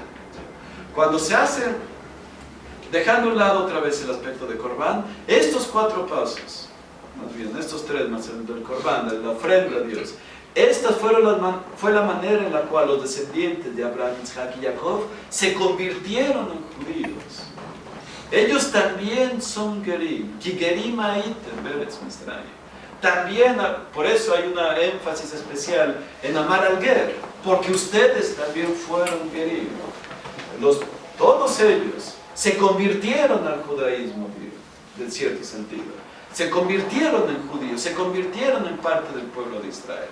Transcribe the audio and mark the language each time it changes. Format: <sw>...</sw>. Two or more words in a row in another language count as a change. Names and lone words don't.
<es>Cuando se hace, dejando a un lado otra vez el aspecto de Corbán, estos 4 pasos, más bien estos 3 más el del Corbán, de la ofrenda a Dios, esta fue la manera en la cual los descendientes de Abraham, Isaac y Jacob se convirtieron en judíos. Ellos también son</es> <he>גרים, כי גרים הייתם בארץ מצרים.</he> <es>También, por eso hay una énfasis especial en amar al ger, porque ustedes también fueron gerim. Todos ellos se convirtieron al judaísmo, en cierto sentido. Se convirtieron en judíos, se convirtieron en parte del pueblo de Israel.</es>